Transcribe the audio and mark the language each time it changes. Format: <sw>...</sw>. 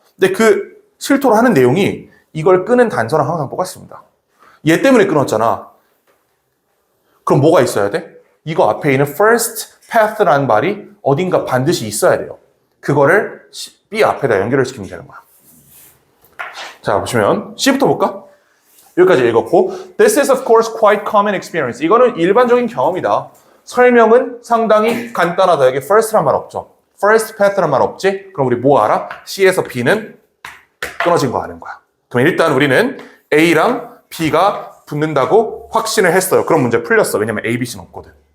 <ko>근데 그 실토를 하는 내용이 이걸 끄는 단서랑 항상 똑같습니다. 얘 때문에 끊었잖아. 그럼 뭐가 있어야 돼? 이거 앞에 있는 first path라는 말이 어딘가 반드시 있어야 돼요. 그거를 B 앞에다 연결을 시키면 되는 거야. 자, 보시면 C부터 볼까? 여기까지 읽었고</ko> <en>This is of course quite common experience.</en> <ko>이거는 일반적인 경험이다. 설명은 상당히 간단하다. 여기 first란 말 없죠. first path란 말 없지? 그럼 우리 뭐 알아? C에서 B는 끊어진 거 아는 거야. 그럼 일단 우리는 A랑 B가 붙는다고 확신을 했어요. 그럼 문제 풀렸어. 왜냐면 A, B, C는 없거든.</ko>